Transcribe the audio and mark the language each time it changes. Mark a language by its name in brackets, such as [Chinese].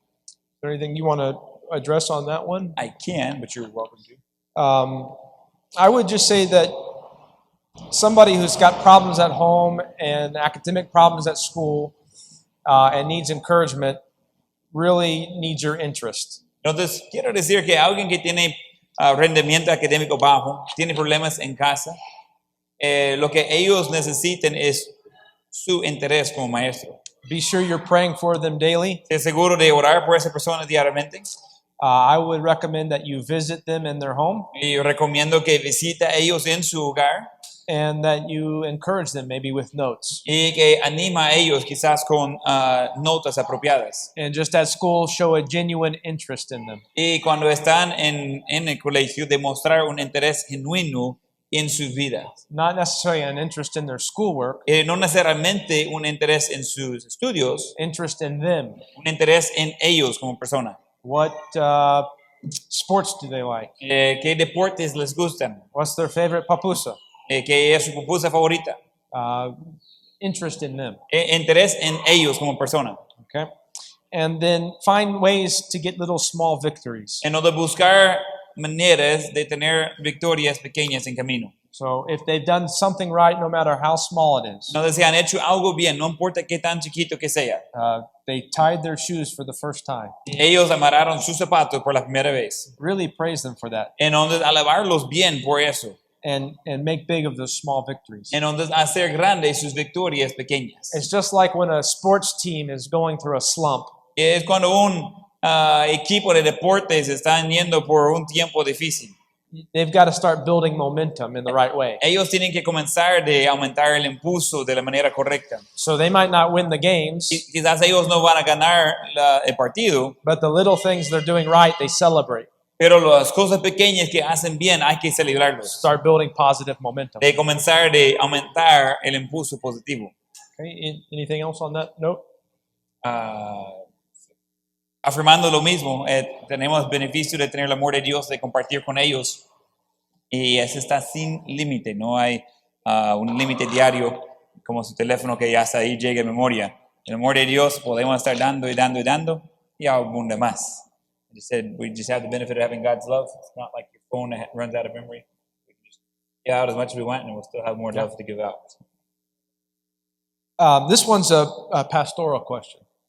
[English] Is there anything you want to address on that one? I can, but you're welcome to. I would just say that somebody who's got problems at home and academic problems at school and needs encouragement really needs your interest. [Spanish] Entonces, quiero decir que alguien que tiene rendimiento académico bajo, tiene problemas en casa, lo que ellos necesiten es su interés como maestro. [English] Be sure you're praying for them daily. [Spanish] Esté seguro de orar por esa persona diariamente. [English] I would recommend that you visit them in their home [Spanish] Y recomiendo que visite a ellos en su hogar [English] and that you encourage them maybe with notes. [Spanish] y que anima a ellos quizás con notas apropiadas. [English] And just at school, show a genuine interest in them. [Spanish] Y cuando están en el colegio, demostrar un interés genuino en sus vidas. [English] Not necessarily an interest in their schoolwork, [Spanish] No necesariamente un interés en sus estudios, [English] interest in them. [Spanish] un interés en ellos como persona. [English] What sports do they like? [Spanish] ¿Qué deportes les gustan? [English] What's their favorite papusa? [Spanish] ¿Qué es su pupusa favorita? [English] Interest in them. [Spanish] Interés en ellos como persona. [English] Okay. And then find ways to get little small victories. [Spanish] En donde buscar maneras de tener victorias pequeñas en camino. [English] So if they've done something right, no matter how small it is, [Spanish] Donde se han hecho algo bien, no importa qué tan chiquito que sea. [English] they tied their shoes for the first time. [Spanish] Ellos amarraron sus zapatos por la primera vez. [English] Really praise them for that. [Spanish] En donde alabarlos bien por eso. [English] And make big of those small victories. [Spanish] En donde hacer grandes sus victorias pequeñas. [English] It's just like when a sports team is going through a slump. [Spanish] Es cuando un equipo de deportes está yendo por un tiempo difícil. [English] they've got to start building momentum in the right way. [Spanish] Ellos tienen que comenzar de aumentar el impulso de la manera correcta. [English] So they might not win the games, [Spanish] Y quizás ellos no van a ganar el partido, [English] but the little things they're doing right, they celebrate. [Spanish] pero las cosas pequeñas que hacen bien hay que celebrarlos. [English] Start building positive momentum. [Spanish] De comenzar de aumentar el impulso positivo. [English] Okay, anything else on that note? [Spanish] Afirmando lo mismo, tenemos beneficio de tener el amor de Dios, de compartir con ellos, y eso está sin límite, no hay un límite diario como su teléfono que ya hasta ahí llega a memoria. El amor de Dios podemos estar dando y dando y dando y abunda más. [English] You said we just have the benefit of having God's love. It's not like your phone that runs out of memory. We can just give out as much as we want and we'll still have more love to give out. This one's a pastoral question.